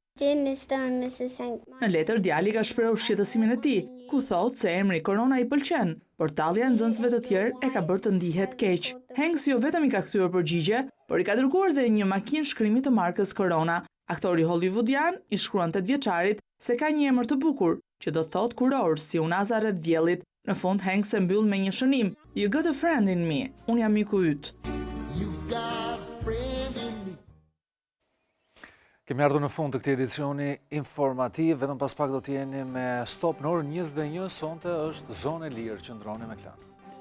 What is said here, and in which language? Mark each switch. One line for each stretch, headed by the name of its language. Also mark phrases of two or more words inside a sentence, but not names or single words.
Albanian: Në letër djali ka shprehur shqetësimin e tij, ku thotë se emri Korona i pëlqen, por tallja e nxënësve të tjerë e ka bërë të ndihet keq. Hanks jo vetëm i ka kthyer përgjigje, por i ka dërguar dhe një makinë shkrimi të markës Korona. Aktori hollywoodian i shkruan 8 vjeçarit se ka një emër të bukur, që do thotë kuror, si unaza rreth diellit. Në fund Hanks e mbyll me një shënim:
English: "You got a friend in me."
Albanian: Unë jam miku yt. Kemi ardhur në fund të këtij edicioni informativ, vetëm pas pak do të jeni me stop në orën 21, sonte është zonë e lirë, qëndroni me Klan.